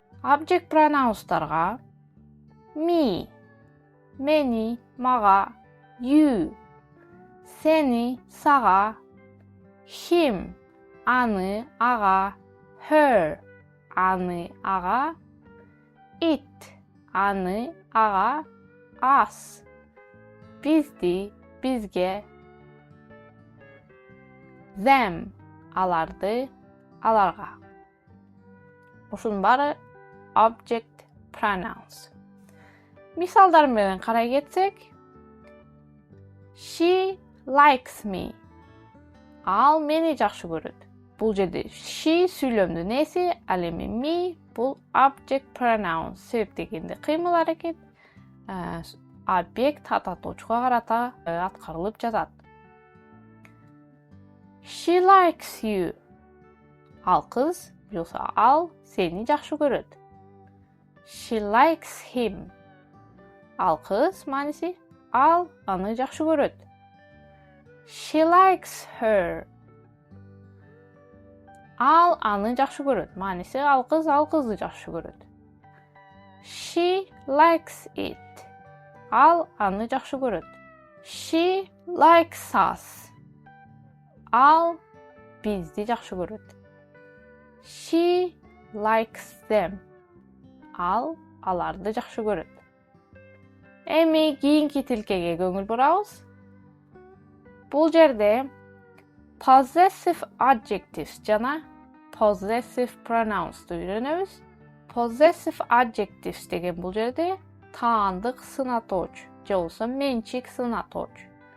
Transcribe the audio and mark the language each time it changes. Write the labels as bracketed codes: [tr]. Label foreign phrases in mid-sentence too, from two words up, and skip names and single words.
[en] Object pronounстарга [ky] me, мени, мага, you, сени, сага, him, аны, ага, her, аны, ага, it, аны, ага, us, бизди, бизге, them, аларды, аларга. Ушунун баары [en] object pronouns. [ky] Мисалдар менен карай кетсек, [en] she likes me. [ky] Ал мени жакшы көрөт. Бул жерде she сүйлөмдүн эси, ал эми me бул [en] object pronouns. [ky] Себеп дегенде кыймыл аракет объект ататоочуга карата аткарылып жатат. [en] She likes you. [ky] Ал кыз, жокса ал сени жакшы көрөт. [en] She likes him. [ky] Ал кыз, мааниси ал аны жакшы көрөт. [en] She likes her. [ky] Ал аны жакшы көрөт. Мааниси ал кызды жакшы көрөт. [en] She likes it. [ky] Ал аны жакшы көрөт. [en] She likes us. [ky] Ал бизди жакшы көрөт. [en] She likes them. [ky] Ал аларды жакшы көрөт. Эми кийинки тилкеге көңүл бурабыз. Бул жерде [en] possessive adjectives [ky] жана [en] possessive pronouns'ты [ky] үйрөнөбүз. [en] Possessive adjectives [ky] деген бул жерде таандык сынатоочу же болбосо менчик сынатоочу.